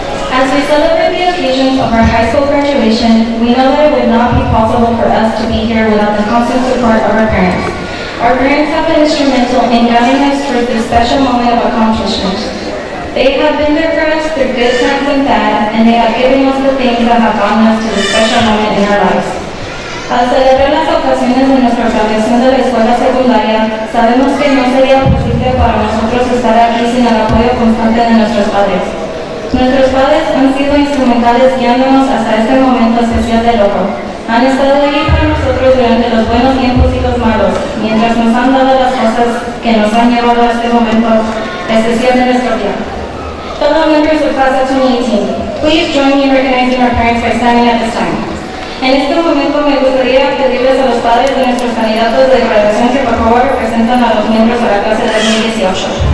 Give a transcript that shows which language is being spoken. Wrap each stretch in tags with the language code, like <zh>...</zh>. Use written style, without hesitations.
<en>As we celebrate the occasions of our high school graduation, we know that it would not be possible for us to be here without the constant support of our parents. Our parents have been instrumental in guiding us through this special moment of accomplishment. They have been there for us through good times and bad, and they have given us the things that have gotten us to this special moment in our lives.</en> <es>Al celebrar las ocasiones de nuestra graduación de la escuela secundaria, sabemos que no sería posible para nosotros estar aquí sin el apoyo constante de nuestros padres. Nuestros padres han sido instrumentales guiándonos hasta este momento especial de logro. Han estado ahí para nosotros durante los buenos tiempos y los malos, mientras nos han dado las cosas que nos han llevado a este momento especial de nuestro día.</es> <en>Fellow members of Class of 2018, please join me in recognizing our parents by standing at this time.</en> <es>En este momento me gustaría pedirles a los padres de nuestros candidatos de graduación que por favor representan a los miembros de la clase de 2018.</es>